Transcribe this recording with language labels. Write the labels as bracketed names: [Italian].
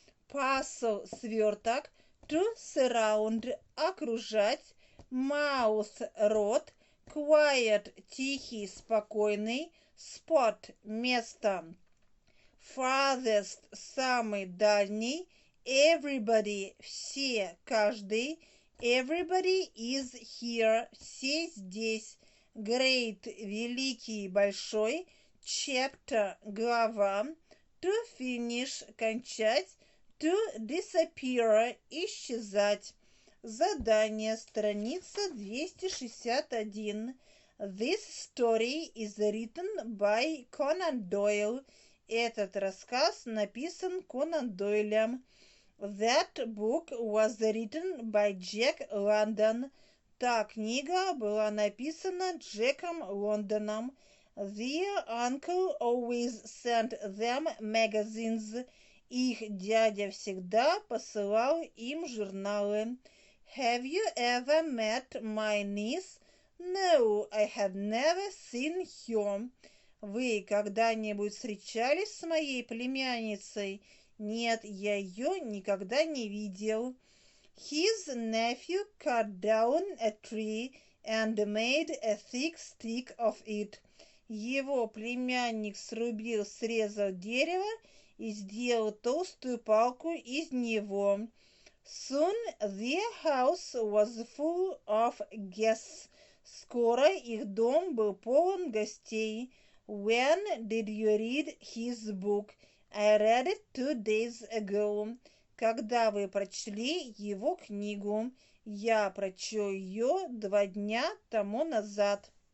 [English] parcel, сверток, to surround, окружать, mouth, рот, quiet, тихий, спокойный, spot, место, farthest, самый дальний, everybody, все, каждый, everybody is here, все здесь, great, великий, большой, chapter, глава, to finish, кончать, To disappear – исчезать. [Russian] Задание, страница 261. [English] This story is written by Conan Doyle. [Russian] Этот рассказ написан Конан Дойлем. [English] That book was written by Jack London. [Russian] Та книга была написана Джеком Лондоном. [English] Their uncle always sent them magazines. [Russian] Их дядя всегда посылал им журналы. [English] Have you ever met my niece? No, I have never seen her. [Russian] Вы когда-нибудь встречались с моей племянницей? Нет, я ее никогда не видел. [English] His nephew cut down a tree and made a thick stick of it. [Russian] Его племянник срезал дерево и сделал толстую палку из него. [English] Soon their house was full of guests. [Russian] Скоро их дом был полон гостей. [English] When did you read his book? I read it 2 days ago. [Russian] Когда вы прочли его книгу? Я прочел ее 2 дня тому назад.